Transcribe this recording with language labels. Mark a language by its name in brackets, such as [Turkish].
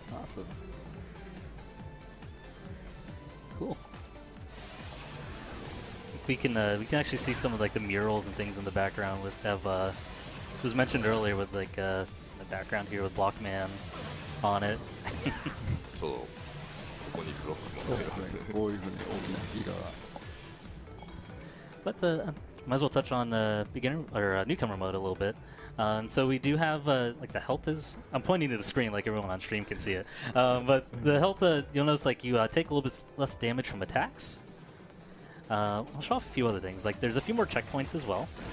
[English] Awesome. Cool. We can actually see some of like the murals and things in the background with this was mentioned earlier with like the background here with Blockman on it. [Japanese] そうここにブロックもそうですねこういうふうに大きな火が [English] But might as well touch on beginner or newcomer mode a little bit. And so we do have like the health is. I'm pointing to the screen like everyone on stream can see it. But the health, you'll notice like you take a little bit less damage from attacks. I'll show off a few other things. Like there's a few more checkpoints as well.